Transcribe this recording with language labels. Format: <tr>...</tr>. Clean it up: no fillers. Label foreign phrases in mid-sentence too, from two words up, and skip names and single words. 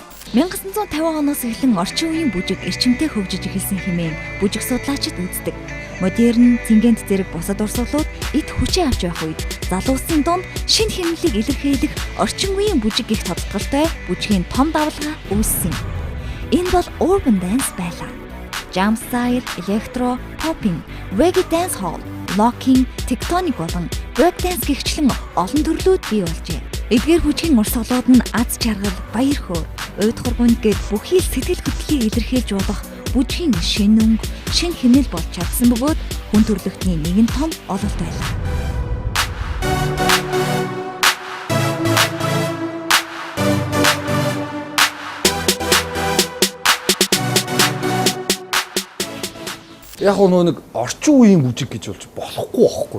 <mn>1950 оноос эхлэн орчин үеийн бүжиг эрчимтэй хөгжиж эхэлсэн хэмээн бүжиг судлаачид үздэг. Модерн, цэнгэнт зэрэг бусад урсгалууд эд хүчээ авч байх үед залуусын дунд шинэ хэмнэлийг илэрхийлэх орчин үеийн бүжиг гэх тодтолтой бүжгийн том давалгаа үүссэн. Энэ бол</mn> <en>urban dance</en> <mn>байлаа.</mn> <en>Jump style, electro, popping, reggae dance hall, locking, tectonic болон break dance</en> <mn>гихчлэн олон төрлүүд бий болжээ. Эдгээр бүжгийн урсгалууд нь аз жаргал, баяр хөөр, уйдхар гүнд гээд бүхий л сэтгэл хөдлөлийг илэрхийлж болох бүжгийн шинэ өнгө, шинэ хэмнэл болж чадсан бөгөөд хүн төрөлхтний нэгэн том ололт байлаа. Яг нөгөө нэг орчин үеийн бүжиг гэж болж болохгүй байхгүй.</mn>